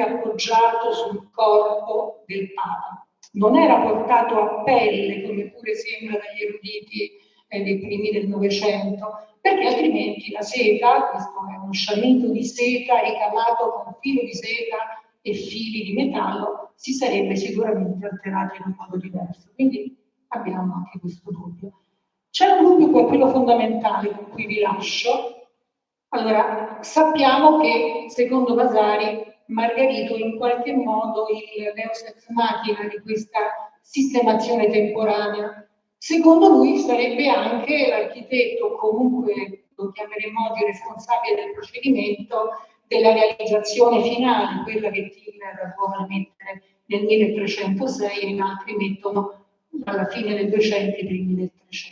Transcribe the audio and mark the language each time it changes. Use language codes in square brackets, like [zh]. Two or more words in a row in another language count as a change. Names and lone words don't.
[it] appoggiato sul corpo del Papa, non era portato a pelle, come pure sembra dagli eruditi dei primi del Novecento, perché altrimenti la seta, questo è uno sciamento di seta ricamato con filo di seta e fili di metallo, si sarebbe sicuramente alterato in un modo diverso. Quindi abbiamo anche questo dubbio. C'è un dubbio che è quello fondamentale con cui vi lascio. Allora, sappiamo che, secondo Vasari, Margarito in qualche modo il [la] deus ex machina [it] di questa sistemazione temporanea. Secondo lui sarebbe anche l'architetto, comunque lo chiameremo oggi responsabile del procedimento, della realizzazione finale, quella che Tiller vuole mettere nel 1306 e in altri mettono alla fine del 200 e primi del 300.